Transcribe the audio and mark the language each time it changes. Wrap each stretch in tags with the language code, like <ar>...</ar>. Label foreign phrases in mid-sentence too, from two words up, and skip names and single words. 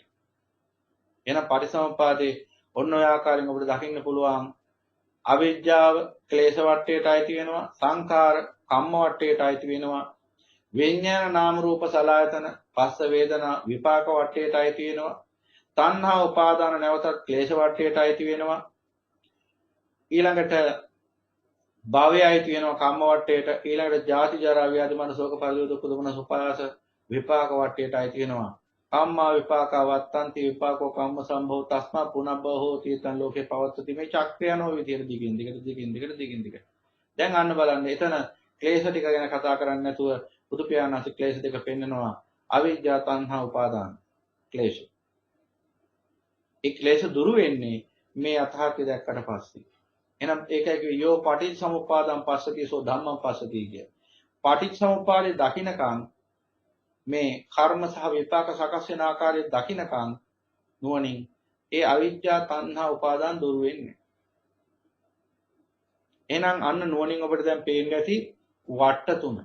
<si>එහෙනම් පටිසමුපාදේ ඔන්න ඔය ආකාරයෙන් ඔබට දකින්න පුළුවන් අවිජ්ජාව ක්ලේශ වටේට අයිති වෙනවා, සංඛාර කම්ම වටේට අයිති වෙනවා, විඥාන නාම රූප සලආයතන පස්ස වේදනා විපාක වටේට අයිති වෙනවා, තණ්හා උපාදාන නැවතත් ක්ලේශ වටේට අයිති වෙනවා. ඊළඟට භවය අයිති වෙනවා කම්ම වටේට. ඊළඟට ජාති ජරා ව්‍යාධි මනසෝක පරිදේව දුක් දොමනස උපායස විපාක වටේට අයිති වෙනවා.</si> <pi>කම්මා විපාක වත්තන්ති විපාකෝ කම්ම සම්භව තස්මා පුනබ්බව හෝති තං ලෝකේ පවත්තති.</pi> <si>මේ චක්‍රය යන විදියට දිගින් දිගට. දැන් අන්න බලන්න එතන ක්ලේශ ටික ගැන කතා කරන්නේ නැතුව බුදු පියාණන්සේ ක්ලේශ දෙක පෙන්නනවා. අවිජ්ජා තණ්හා උපාදාන ක්ලේශ. ඒ ක්ලේශ දුරු වෙන්නේ මේ යථාර්ථය දැක්කට පස්සේ. එහෙනම් ඒකයි කිව්වේ</si> <pi>යෝ පටිච්චසමුප්පාදං පස්සති සෝ ධම්මං පස්සති</pi> <si>කිය. පටිච්චසමුප්පාදේ දකින්නකම් මේ කර්ම සහ විපාක සකස් වෙන ආකාරය දකින්නකම් නුවණින් ඒ අවිජ්ජා තණ්හා උපාදාන දුරු වෙන්නේ. එහෙනම් අන්න නුවණින් ඔබට දැන් පේන්න ඇති වට තුන.</si>